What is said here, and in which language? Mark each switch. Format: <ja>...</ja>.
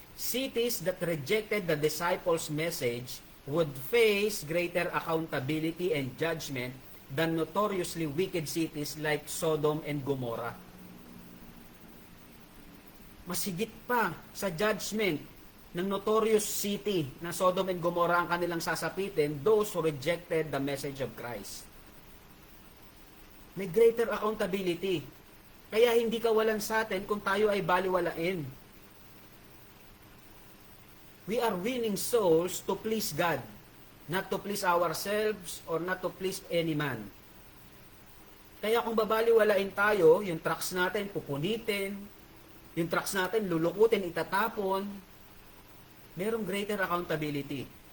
<en>Cities that rejected the disciples' message would face greater accountability and judgment than notoriously wicked cities like Sodom and Gomorrah.</en> <tl>Mas higit pa sa judgment ng notorious city na Sodom and Gomorrah ang kanilang sasapitin,</tl> <en>those who rejected the message of Christ.</en> <tl>May greater accountability. Kaya hindi kawalan sa atin kung tayo ay baliwalain.</tl> <en>We are winning souls to please God, not to please ourselves or not to please any man.</en> <tl>Kaya kung babaliwalain tayo, yung trucks natin pupunitin, yung trucks natin lulukutin, itatapon, merong greater accountability.</tl>